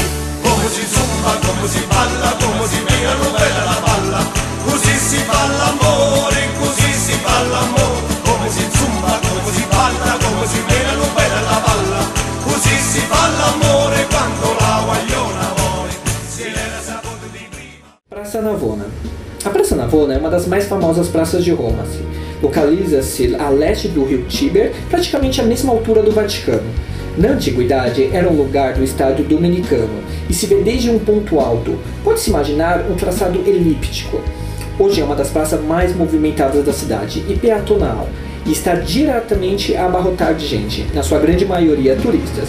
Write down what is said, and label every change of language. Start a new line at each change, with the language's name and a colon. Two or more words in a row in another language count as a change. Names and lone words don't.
Italian: Come si zumba, come si balla, come si pega bella la palla, così si fa l'amore, così si fa l'amore. Come si zumba, come si balla, come si pega bella la palla, così si fa l'amore quando la guagliona vuole. Si era saputo di prima.
Portuguese: Praça Navona. A Praça Navona é uma das mais famosas praças de Roma. Localiza-se a leste do rio Tíber, praticamente à mesma altura do Vaticano. Na antiguidade, era um lugar do Estado dominicano e se vê desde um ponto alto. Pode-se imaginar um traçado elíptico. Hoje é uma das praças mais movimentadas da cidade e peatonal, e está diretamente a abarrotar de gente, na sua grande maioria turistas.